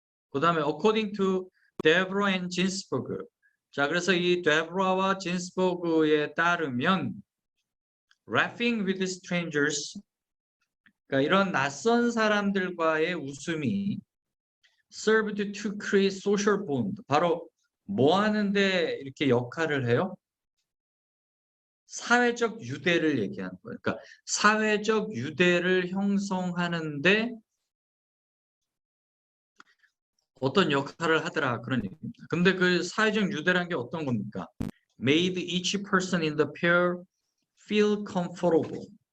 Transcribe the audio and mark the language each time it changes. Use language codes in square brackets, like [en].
[ko] 그 다음에 [en] according to Deborah and Ginsburg. [ko] 자, 그래서 이 데브라와 진스버그에 따르면 [en] laughing with strangers, [ko] 그러니까 이런 낯선 사람들과의 웃음이 [en] served to create social bond. [ko] 바로 뭐 하는데 이렇게 역할을 해요? 사회적 유대를 얘기하는 거예요. 그러니까 사회적 유대를 형성하는데 어떤 역할을 하더라 그런 얘기입니다. 근데 그 사회적 유대라는 게 어떤 겁니까? [en] Made each person in the pair feel comfortable.